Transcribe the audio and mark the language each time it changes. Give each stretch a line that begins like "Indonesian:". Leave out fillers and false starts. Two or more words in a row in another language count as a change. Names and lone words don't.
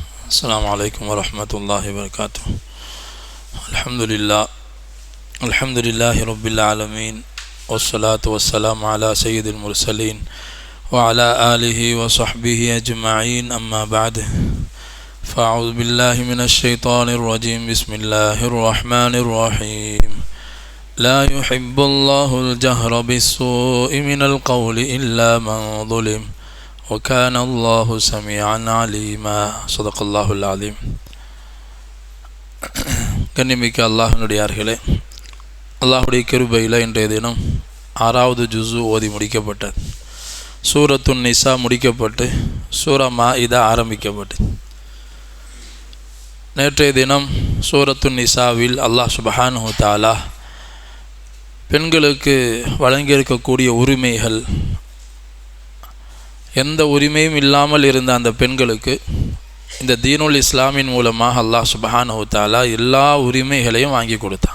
Arabic: السلام عليكم ورحمة الله وبركاته. الحمد لله رب العالمين، والصلاة والسلام على سيد المرسلين وعلى آله وصحبه أجمعين، أما بعد، فأعوذ بالله من الشيطان الرجيم. بسم الله الرحمن الرحيم. لا يحب الله الجهر بالسوء من القول إلا من ظلم وكان الله سميعا عليما. صدق الله العظيم.
Tamil: கண்ணிமிக்க அல்லாஹ்வுடையார்களே, அல்லாஹ்வுடைய கிருபையில் இன்றைய தினம் 6வது ஜுஸு ஓதி முடிக்கப்பட்டது. சூரத்துன் நிசா முடிக்கப்பட்டு சூரா மாஇதா ஆரம்பிக்கப்பட்டு, நேற்றைய தினம் சூரத்துன் நிசாவில் அல்லாஹ்
Arabic: سبحانه وتعالى
Tamil: பெண்களுக்கு வழங்கியிருக்கக்கூடிய உரிமைகள், எந்த உரிமையும் இல்லாமல் இருந்த அந்த பெண்களுக்கு இந்த தீனுல் இஸ்லாமின் மூலமாக அல்லாஹ்
Arabic: سبحانه وتعالى
Tamil: எல்லா உரிமைகளையும் வாங்கி கொடுத்தான்.